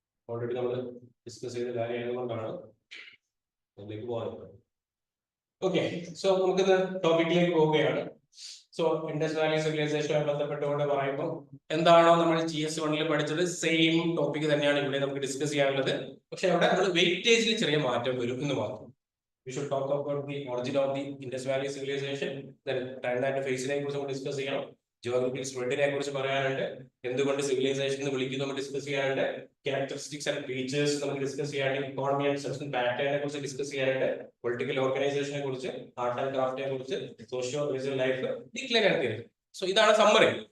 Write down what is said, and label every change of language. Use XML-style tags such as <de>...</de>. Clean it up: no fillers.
<ml>Already നമ്മൾ discuss ചെയ്ത കാര്യമായതുകൊണ്ടാണ് അതിലേക്ക് പോകുന്നത്. ഓക്കെ, സോ നമുക്കിത് ടോപ്പിക്കിലേക്ക് പോവുകയാണ്. സോ ഇൻഡസ് വാലി സിവിലൈസേഷനുമായി ബന്ധപ്പെട്ടുകൊണ്ട് പറയുമ്പോൾ എന്താണോ നമ്മൾ GS1 പഠിച്ചത് സെയിം ടോപ്പിക് തന്നെയാണ് ഇവിടെ നമുക്ക് ഡിസ്കസ് ചെയ്യാനുള്ളത്. പക്ഷെ അവിടെ നമ്മൾ വെയിറ്റേജിൽ ചെറിയ മാറ്റം വരും എന്ന് മാത്രം.</ml> <en>We should talk about the origin of the Indus Valley civilization. Then time and phase</en> <ml>നെ കുറിച്ച് നമ്മൾ ഡിസ്കസ് ചെയ്യണം. ജിയോഗ്രഫിക്കൽ സ്പ്രെഡിനെ കുറിച്ച് പറയാനുണ്ട്. എന്തുകൊണ്ട് സിവിലൈസേഷൻ എന്ന് വിളിക്കുന്നു നമ്മൾ ഡിസ്കസ് ചെയ്യാനുണ്ട്. ക്യാരക്ടറിസ്റ്റിക്സ് ആൻഡ് ഫീച്ചേഴ്സ് നമുക്ക് ഡിസ്കസ് ചെയ്യാനുണ്ട്. ഇക്കോണമി ആൻഡ് സോഷ്യൽ പാറ്റേണിനെ കുറിച്ച് ഡിസ്കസ് ചെയ്യാനുണ്ട്. പൊളിറ്റിക്കൽ ഓർഗനൈസേഷനെ കുറിച്ച്, ആർട്ട് ആൻഡ് ക്രാഫ്റ്റിനെ കുറിച്ച്, socio religion life, decline and theory. So ഇതാണ് സമ്മറി.</ml>